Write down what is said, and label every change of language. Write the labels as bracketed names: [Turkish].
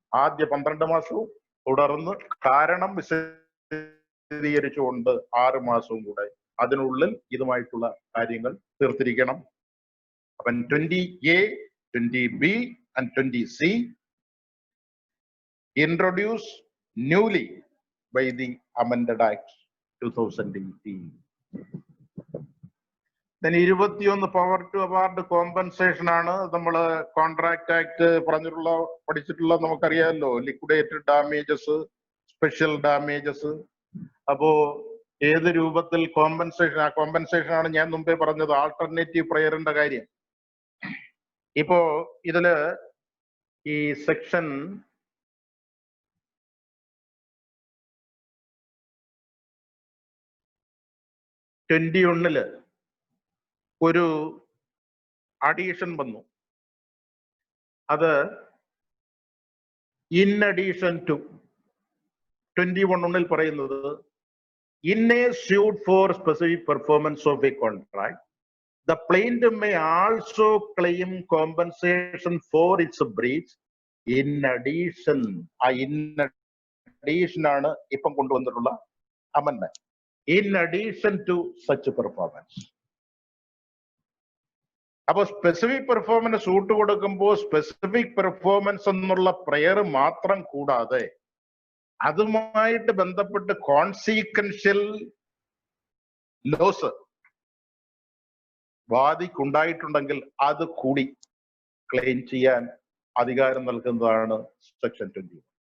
[Malayalam] ആദ്യ 12 മാസവും തുടർന്ന് കാരണം വിശദീകരിച്ചുകൊണ്ട് 6 മാസവും കൂടെ അതിനുള്ളിൽ ഇതുമായിട്ടുള്ള കാര്യങ്ങൾ തീർത്തിരിക്കണം. [English] അപ്പം 20A, 20B and 20C introduced newly by the Amended Act 2018. [Malayalam] Then 21 power to award compensation ആണ്. നമ്മള് കോൺട്രാക്ട് ആക്ട് പറഞ്ഞിട്ടുള്ള പഠിച്ചിട്ടുള്ള നമുക്കറിയാമല്ലോ. Liquidated damages, special damages. അപ്പോ ഏത് രൂപത്തിൽ കോമ്പൻസേഷൻ, ആ കോമ്പൻസേഷൻ ആണ് ഞാൻ മുമ്പേ പറഞ്ഞത് ആൾട്ടർനേറ്റീവ് പ്രയറിന്റെ കാര്യം. ഇപ്പോ ഇതില് ഈ സെക്ഷൻ 21 ഒരു അഡീഷൻ വന്നു. [English] അത് in addition to 21 പറയുന്നത് in a suit for specific performance of a contract, the plaintiff may also claim compensation for its breach in addition. [Malayalam] ആ in addition ആണ് ഇപ്പം കൊണ്ടുവന്നിട്ടുള്ള amendment. [English] In addition to such performance. [Malayalam] അപ്പൊ specific performance suit കൊടുക്കുമ്പോൾ specific performance എന്നുള്ള prayer മാത്രം കൂടാതെ അതുമായിട്ട് ബന്ധപ്പെട്ട് കോൺസിക്വൻഷ്യൽ ലോസ് വാദിക്കുണ്ടായിട്ടുണ്ടെങ്കിൽ അത് കൂടി ക്ലെയിം ചെയ്യാൻ അധികാരം നൽകുന്നതാണ് സെക്ഷൻ 20.